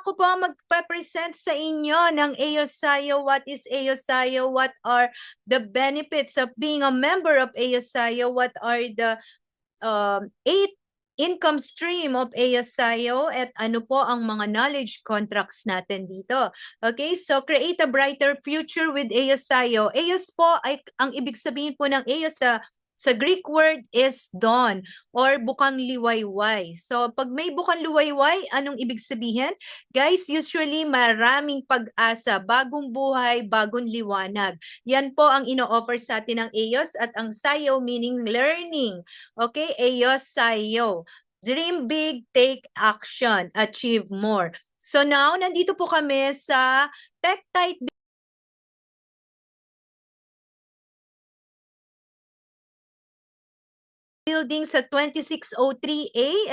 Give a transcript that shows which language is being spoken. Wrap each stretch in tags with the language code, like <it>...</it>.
<tl>Ako po ang magpa-present sa inyo ng AOSIO.</tl> <en>What is AOSIO? What are the benefits of being a member of AOSIO? What are the 8 income stream of AOSIO?</en> <tl>At ano po ang mga knowledge contracts natin dito?</tl> <en>Okay, so create a brighter future with AOSIO.</en> <tl>AOS po ay ang ibig sabihin po ng AOS sa Greek word is dawn or bukang liwayway. So pag may bukang liwayway, anong ibig sabihin? Guys, usually maraming pag-asa, bagong buhay, bagong liwanag. Yan po ang ino-offer sa atin ng AOS at ang SIO meaning learning.</tl> <en>Okay, AOS SIO. Dream big, take action, achieve more.</en> <tl>So now, nandito po kami sa Tektite building sa 2603A.</tl>